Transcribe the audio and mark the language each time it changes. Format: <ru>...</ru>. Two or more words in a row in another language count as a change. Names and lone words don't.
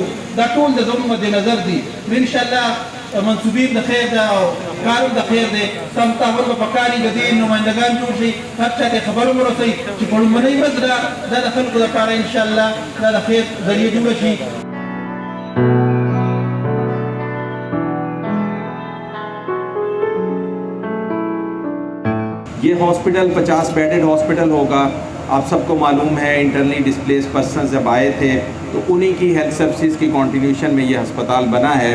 <ps>دا ټول د زموږ مد نظر دي. نو انشاءالله منصوبین د خیر ده او کارم د خیر دی. سم تعامل به پکار وي، د دې نمایندګان جوړ شي، هر چا ته خبر ورسوي چې په لومړنۍ ورځ دا د خلکو لپاره انشاءالله دا د خیر ذریعه جوړه شي.</ps> <ur>یہ ہسپتال 50 بیڈڈ ہسپتال ہوگا. آپ سب کو معلوم ہے</ur> <en>internally displace person</en> <ur>جب آئے تھے تو انہی کی</ur> <en>health services</en> <ur>کی کنٹینیوشن میں یہ ہسپتال بنا ہے.</ur>